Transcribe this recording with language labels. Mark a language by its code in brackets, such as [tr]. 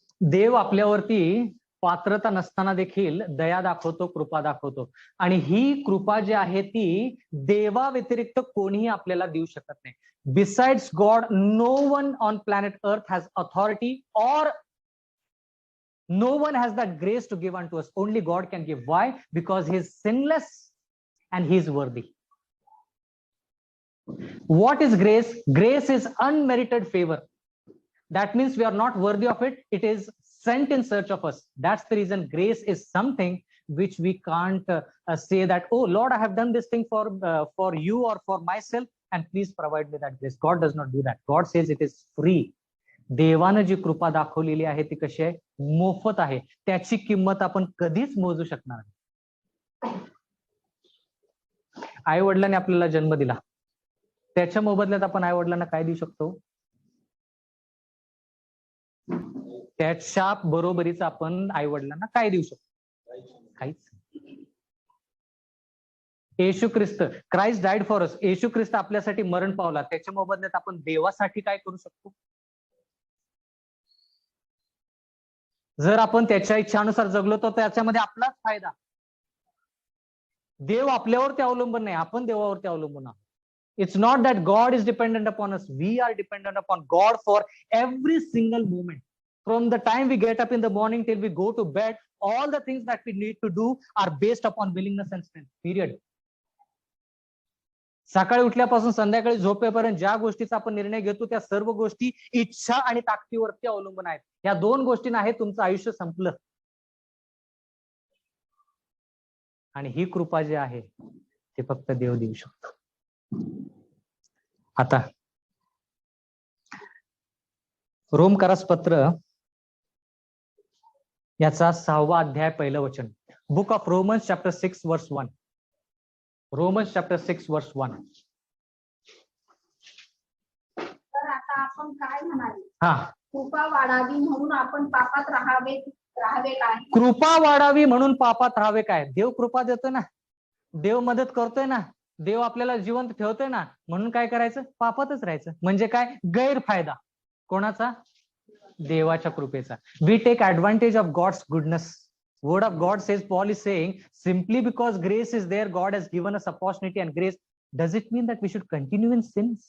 [mr] देव आपल्यावरती पात्रता नसताना देखील दया दाखवतो, कृपा दाखवतो. आणि ही कृपा जी आहे ती देवा व्यतिरिक्त कोणीही आपल्याला देऊ शकत नाही. [en] Besides God, no one on planet Earth has authority or no one has that grace to give unto us. Only God can give. Why? Because he is sinless and he is worthy. What is grace? Grace is unmerited favor. That means we are not worthy of it. It is sent in search of us. That's the reason grace is something which we can't say that, oh Lord, I have done this thing for you or for myself, and please provide me that grace. God does not do that. God says it is free. [mr] देवानं जी कृपा दाखवलेली आहे ती कशी आहे? मोफत आहे. त्याची किंमत आपण कधीच मोजू शकणार नाही. आई वडिलांनी आपल्याला जन्म दिला, त्याच्या मोबदल्यात आपण आई वडिलांना काय देऊ शकतो? त्याच्या बरोबरीच आपण आई वडिलांना काय देऊ शकतो? काहीच. येशू ख्रिस्त, [en] Christ died for us, [mr] येशू ख्रिस्त आपल्यासाठी मरण पावला, त्याच्या मोबदल्यात आपण देवासाठी काय करू शकतो? जर आपण त्याच्या इच्छानुसार जगलो तर त्याच्यामध्ये आपलाच फायदा. देव आपल्यावरती अवलंबून नाही, आपण देवावरती अवलंबून आहोत. [en] It's not that God is dependent upon us. We are dependent upon God for every single moment. From the time we get up in the morning till we go to bed, all the things that we need to do are based upon willingness and strength. Period. [mr] सकाळी उठल्यापासून संध्याकाळी झोपेपर्यंत ज्या गोष्टीचा आपण निर्णय घेतो त्या सर्व गोष्टी इच्छा आणि ताकदीवरती अवलंबून आहेत. या दोन गोष्टी नाही तुमचं आयुष्य संपलं. आणि ही कृपा जी आहे ते फक्त देव देऊ शकतो. आता रोमकरास पत्र याचा 6वा अध्याय पहिलं वचन. [en] Book of Romans chapter 6 verse 1. Romans chapter 6 verse 1. [mr] तर आता आपण काय म्हणाले? हा, कृपा वाढावी म्हणून आपण पापात राहावे काय? कृपा वाढावी म्हणून पापात राहावे काय? देव कृपा देतोय ना, देव मदत करतोय ना, देव आपल्याला जिवंत ठेवतोय ना, म्हणून काय करायचं? पापातच राहायचं. म्हणजे काय? गैरफायदा. कोणाचा? देवाच्या कृपेचा. [en] We take advantage of God's goodness. Word of God says, Paul is saying, simply because grace is there, God has given us opportunity and grace. Does it mean that we should continue in sin?